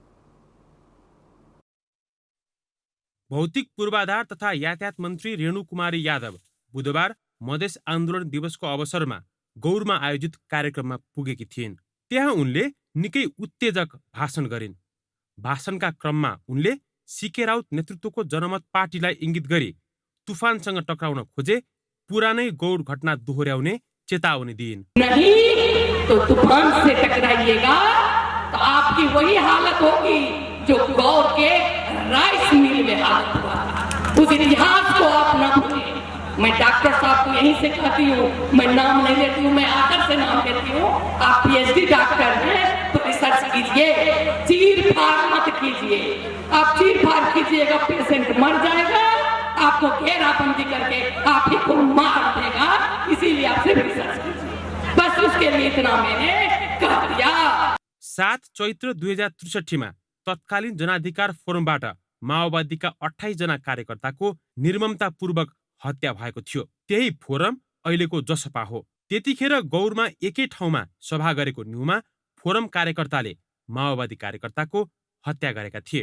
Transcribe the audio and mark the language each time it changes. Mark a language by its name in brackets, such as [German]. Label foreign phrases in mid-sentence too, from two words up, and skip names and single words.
[Nepali] भौतिक पूर्वाधार तथा यातायात मन्त्री रेणुकुमारी यादव बुधबार मधेस आन्दोलन दिवसको अवसरमा गौरमा आयोजित कार्यक्रममा पुगेकी थिइन्। त्यहाँ उनले निकै उत्तेजक भाषण गरिन्। भाषणका क्रममा उनले सीके राउत नेतृत्वको जनमत पार्टीलाई इङ्गित गरी तुफानसँग टक्राउन खोजे पुरानै गौर घटना दोहोर्याउने चेतावनी दिइन्। [Hindi] नहीं तो तूफान से टकराइएगा तो आपकी वही हालत होगी जो गौर के राइस मिल में हालत हुआ था। उस इतिहास को आप न भूलें। मैं डॉक्टर साहब को यहीं से कहती हूँ, मैं नाम नहीं लेती हूँ, मैं आदर से नाम लेती हूँ। आप PhD डॉक्टर हैं तो रिसर्च कीजिए, चीर फाड़ मत कीजिए। आप चीर फाड़ कीजिएगा पेशेंट मर जाएगा, आपको घेराबंदी करके आप ही को मार देगा। इसीलिए आपसे रिसर्च कीजिए। बस उसके लिए इतना मैंने कह दिया। [Nepali] 7 चैत्र 2063 तत्कालीन जनाधिकार फोरमबाट माओवादीका 28 जना कार्यकर्ताको निर्ममतापूर्वक हत्या भएको थियो। त्यही फोरम अहिलेको जसपा हो। त्यतिखेर गौरमा एकै ठाउँमा सभा गरेको न्युमा फोरम कार्यकर्ताले माओवादी कार्यकर्ताको हत्या गरेका थिए।